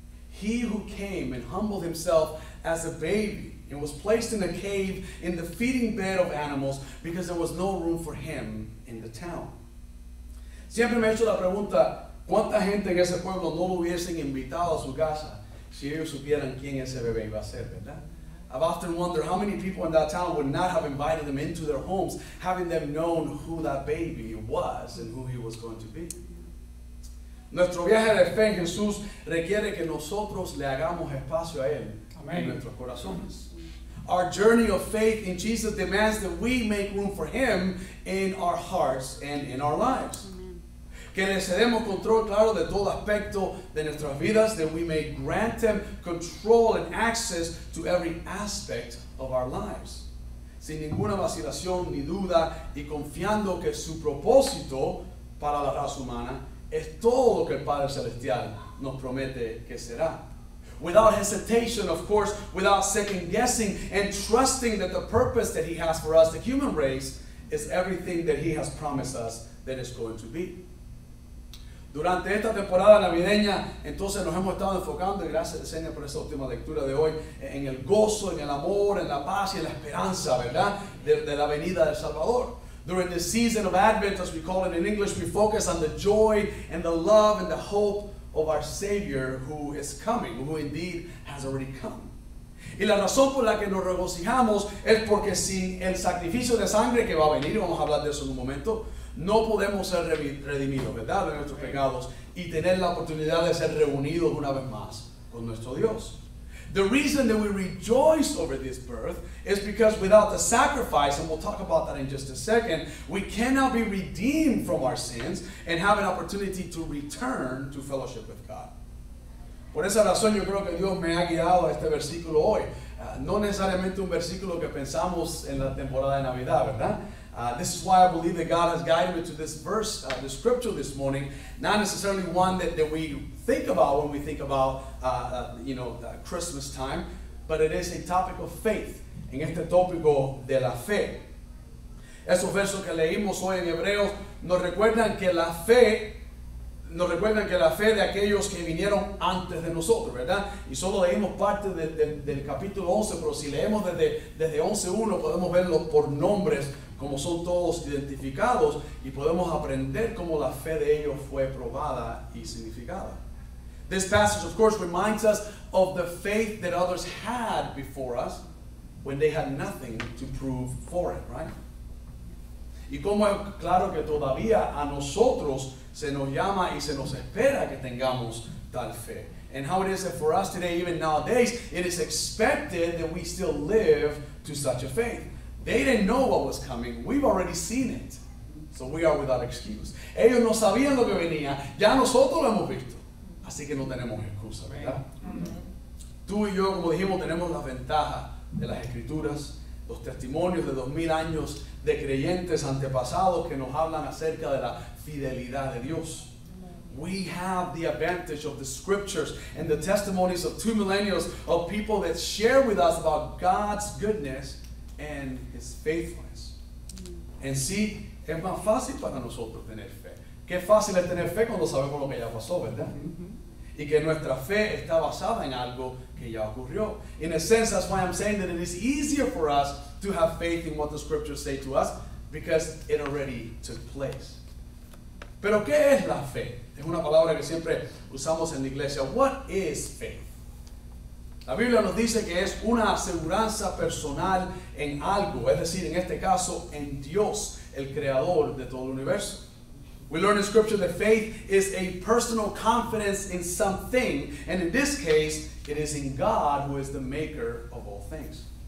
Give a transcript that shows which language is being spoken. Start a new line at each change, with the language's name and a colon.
English: He who came and humbled himself as a baby and was placed in a cave in the feeding bed of animals because there was no room for him in the town.
Spanish: Siempre me he hecho la pregunta, ¿cuánta gente en ese pueblo no lo hubiesen invitado a su casa si ellos supieran quién ese bebé iba a ser, verdad?
English: I've often wondered how many people in that town would not have invited them into their homes, having them known who that baby was and who he was going to be.
Spanish: Nuestro viaje de fe en Jesús requiere que nosotros le hagamos espacio a Él en nuestros corazones.
English: Our journey of faith in Jesus demands that we make room for Him in our hearts and in our lives. Amen.
Spanish: Que le cedemos control, claro, de todo aspecto de nuestras vidas,
English: that we may grant Him control and access to every aspect of our lives.
Spanish: Sin ninguna vacilación ni duda y confiando que su propósito para la raza humana es todo lo que el Padre Celestial nos promete que será.
English: Without hesitation, of course, without second guessing, and trusting that the purpose that He has for us, the human race, is everything that He has promised us that it's going to be.
Spanish: Durante esta temporada navideña, entonces nos hemos estado enfocando, y gracias Señor por esta última lectura de hoy, en el gozo, en el amor, en la paz y en la esperanza, ¿verdad? De la venida del Salvador.
English: During this season of Advent, as we call it in English, we focus on the joy and the love and the hope of our Savior who is coming, who indeed has already come.
Spanish: Y la razón por la que nos regocijamos es porque sin el sacrificio de sangre que va a venir, vamos a hablar de eso en un momento, no podemos ser redimidos, ¿verdad?, de nuestros pecados y tener la oportunidad de ser reunidos una vez más con nuestro Dios.
English: The reason that we rejoice over this birth is because without the sacrifice, and we'll talk about that in just a second, we cannot be redeemed from our sins and have an opportunity to return to fellowship with God.
Spanish: Por esa razón yo creo que Dios me ha guiado a este versículo hoy. No necesariamente un versículo que pensamos en la temporada de Navidad, ¿verdad?
English: This is why I believe that God has guided me to this verse, the scripture this morning, not necessarily one that we think about when we think about Christmas time, but it is a topic of faith,
Spanish: en este tópico de la fe. Esos versos que leímos hoy en Hebreos nos recuerdan que la fe de aquellos que vinieron antes de nosotros, ¿verdad? Y solo leímos parte del capítulo 11, pero si leemos desde 11.1 podemos verlos por nombres, como son todos identificados, y podemos aprender cómo la fe de ellos fue probada y significada.
English: This passage, of course, reminds us of the faith that others had before us when they had nothing to prove for it, right?
Spanish: Y como es claro que todavía a nosotros se nos llama y se nos espera que tengamos tal fe.
English: And how it is that for us today, even nowadays, it is expected that we still live to such a faith. They didn't know what was coming. We've already seen it. So we are without excuse.
Spanish: Ellos no sabían lo que venía. Ya nosotros lo hemos visto. Así que no tenemos excusa, ¿verdad? Tú y yo, como dijimos, tenemos la ventaja de las Escrituras, los testimonios de 2000 años de creyentes antepasados que nos hablan acerca de la fidelidad de Dios.
English: We have the advantage of the scriptures and the testimonies of 2 millennials of people that share with us about God's goodness and His faithfulness.
Spanish: En sí, es más fácil para nosotros tener fe. Qué fácil es tener fe cuando sabemos lo que ya pasó, ¿verdad? Y que nuestra fe está basada en algo que ya ocurrió.
English: In a sense, that's why I'm saying that it is easier for us to have faith in what the scriptures say to us, because it already took place.
Spanish: Pero ¿qué es la fe? Es una palabra que siempre usamos en la iglesia.
English: What is faith?
Spanish: La Biblia nos dice que es una aseguranza personal en algo, es decir, en este caso, en Dios, el creador de todo el universo.
English: We learn in Scripture that faith is a personal confidence in something, and in this case, it is in God who is the maker of all things.